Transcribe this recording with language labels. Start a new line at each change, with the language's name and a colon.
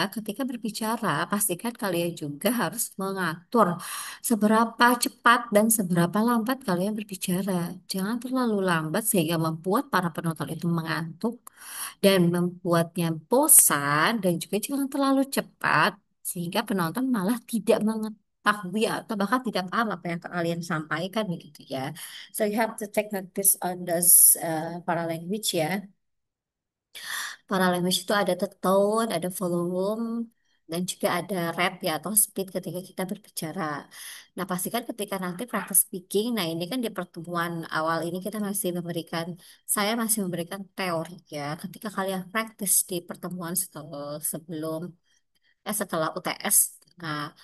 Indonesian: Ketika berbicara, pastikan kalian juga harus mengatur seberapa cepat dan seberapa lambat kalian berbicara. Jangan terlalu lambat sehingga membuat para penonton itu mengantuk dan membuatnya bosan dan juga jangan terlalu cepat sehingga penonton malah tidak mengetahui atau bahkan tidak paham apa yang kalian sampaikan begitu ya.
English: So you have to take notice on those paralanguage ya.
Indonesian: Paralanguage itu ada the tone, ada volume, dan juga ada rate ya atau speed ketika kita berbicara. Nah pastikan ketika nanti practice speaking, nah ini kan di pertemuan awal ini kita masih memberikan, saya masih memberikan teori ya. Ketika kalian practice di pertemuan setelah sebelum setelah UTS. Nah,